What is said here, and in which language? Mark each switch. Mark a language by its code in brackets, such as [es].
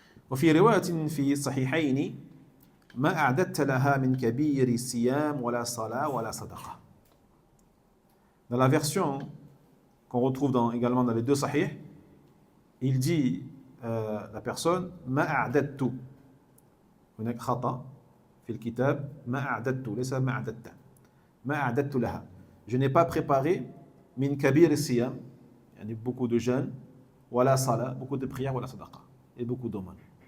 [ar] وفي رواية في الصحيحين ما أعددت لها من كبير صيام ولا صلاة ولا صدقة. [fr] Dans la version qu'on retrouve également dans les deux sahih, il dit la personne [ar] ما أعددت. هناك خطأ في الكتاب ما أعددت ليس ما أعددت. ما أعددت لها. [fr] Je n'ai pas préparé [ar] من كبير الصيام يعني [fr] beaucoup de jeûnes [ar] ولا صلاة [fr] beaucoup de prières [ar] ولا صدقة [fr] et beaucoup d'aumônes.